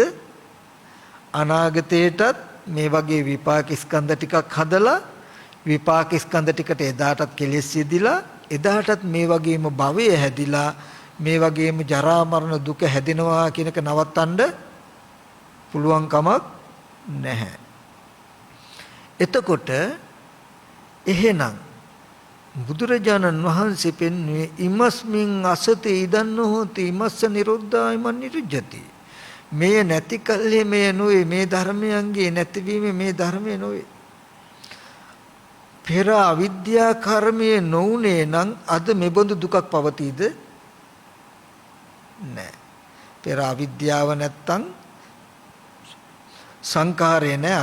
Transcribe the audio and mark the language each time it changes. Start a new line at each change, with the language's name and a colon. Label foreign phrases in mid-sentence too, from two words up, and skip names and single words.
Sinhala: අනාගතයටත් මේ වගේ විපාක ස්කන්ධ ටිකක් හදලා විපාක ස්කන්ධ ටිකට එදාටත් කෙලෙස් යෙදිලා එදාටත් මේ වගේම භවය හැදිලා මේ වගේම ජරා මරණ දුක හැදෙනවා කියන එක නවත්තන්න පුළුවන් කමක් නැහැ. එතකොට එහෙනම් බුදුරජාණන් වහන්සේ පෙන්වුවේ
Pali: ඉමස්මින් අසති ඉදන්න හොති ඉමස්ස නිරුද්ධායමන් නිරුජ්ජති.
Sinhala: මේ නැති කල්හි මේ නොවේ මේ ධර්මයන්ගේ නැතිවීම මේ ධර්මය නොවේ. පෙර අවිද්‍යා කර්මයේ නොඋනේ නම් අද මෙබඳු දුකක් පවතීද? නැහැ. පෙර අවිද්‍යාව නැත්තම් සංකාරය නැහැ.